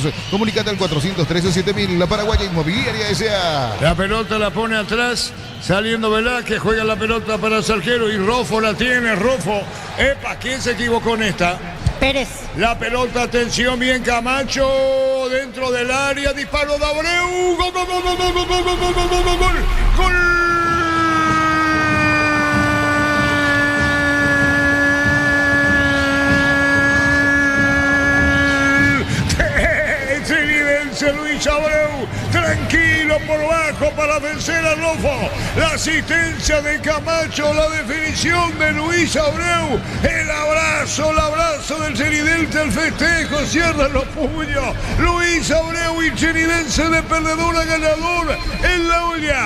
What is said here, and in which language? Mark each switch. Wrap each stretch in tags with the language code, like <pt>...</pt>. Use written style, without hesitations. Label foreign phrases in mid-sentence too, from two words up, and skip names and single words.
<es>Comunícate al 413-7000, la Paraguaya Inmobiliaria S.A. La pelota la pone atrás, saliendo Velázquez, juega la pelota para el arquero y Rofo la tiene, Rofo. Epa, ¿quién se equivocó en esta? Pérez. La pelota, atención, bien Camacho, dentro del área, disparo de Abreu, gol, gol, gol, gol, gol, gol, gol, gol, gol, gol, gol, gol. Trinidense Luis Abreu, tranquilo por bajo para vencer a Rofo. La asistencia de Camacho, la definición de Luis Abreu, el abrazo del Trinidense, el festejo, cierran los puños. Luis Abreu y Trinidense de perdedor a ganador en la olla.</es>